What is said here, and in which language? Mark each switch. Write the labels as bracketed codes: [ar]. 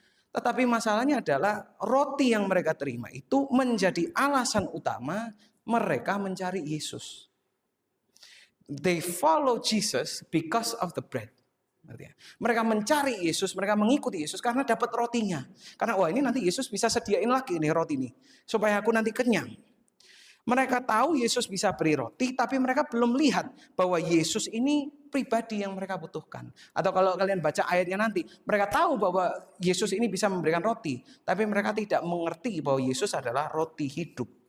[id] Tetapi masalahnya adalah roti yang mereka terima itu menjadi alasan utama mereka mencari Yesus. [en] They follow Jesus because of the bread. [id] Mereka mencari Yesus, mereka mengikuti Yesus karena dapat rotinya. Karena wah ini nanti Yesus bisa sediain lagi nih roti ini supaya aku nanti kenyang. Mereka tahu Yesus bisa beri roti, tapi mereka belum lihat bahwa Yesus ini pribadi yang mereka butuhkan. Atau kalau kalian baca ayatnya nanti, mereka tahu bahwa Yesus ini bisa memberikan roti, tapi mereka tidak mengerti bahwa Yesus adalah roti hidup.